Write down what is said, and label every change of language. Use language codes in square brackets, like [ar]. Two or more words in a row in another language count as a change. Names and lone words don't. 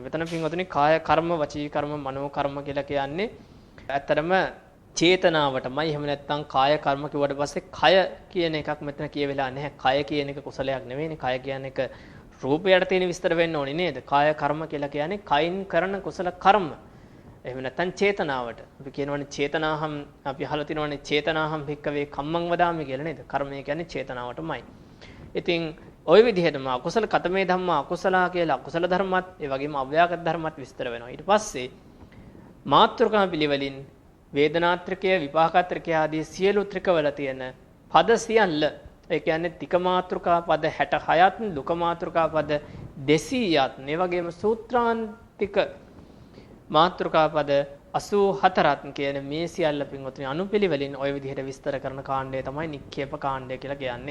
[si] මෙතන පින්වතුනි කාය කර්ම, වචී කර්ම, මනෝ කර්ම කියලා කියන්නේ ඇත්තරම චේතනාවටමයි. එහෙම නැත්නම් කාය කර්ම කිව්වට පස්සේ කය කියන එකක් මෙතන කියවෙලා නැහැ. කය කියන එක කුසලයක් නෙවෙයිනේ. කය කියන එක රූපයට තියෙන විස්තර වෙන්න ඕනේ නේද? කාය කර්ම කියලා කියන්නේ කයින් කරන කුසල කර්ම. එහෙම නැත්නම් චේතනාවට. අපි කියනවනේ චේතනාහම්, අපි අහලා තිනවනේ [pi] චේතනාහම් භික්කවේ කම්මං වදාමි [si] කියලා නේද? කර්මය කියන්නේ චේතනාවටමයි. ඉතින් ওই විදිහටම අකුසල [pi] කතමේ ධම්මා අකුසලා [si] කියලා අකුසල ධර්මත් ඒ වගේම අව්‍යාකෘත ධර්මත් විස්තර වෙනවා. ඊට පස්සේ මාත්‍රකා පිළිවෙලින් වේදනාත්‍රිකය, විපාකාත්‍රිකය ආදී සියලු ත්‍රිකවල තියෙන පද සියල්ල, ඒ කියන්නේ තික මාත්‍රකා පද 66ත්, දුක මාත්‍රකා පද 200ත්, ඒ වගේම සූත්‍රාන්තික මාත්‍රකා පද 84ත් කියන මේ සියල්ල පින්වතුනි අනුපිළිවෙලින් ওই විදිහට විස්තර කරන කාණ්ඩය තමයි නික්ඛේප කාණ්ඩය කියලා කියන්නේ.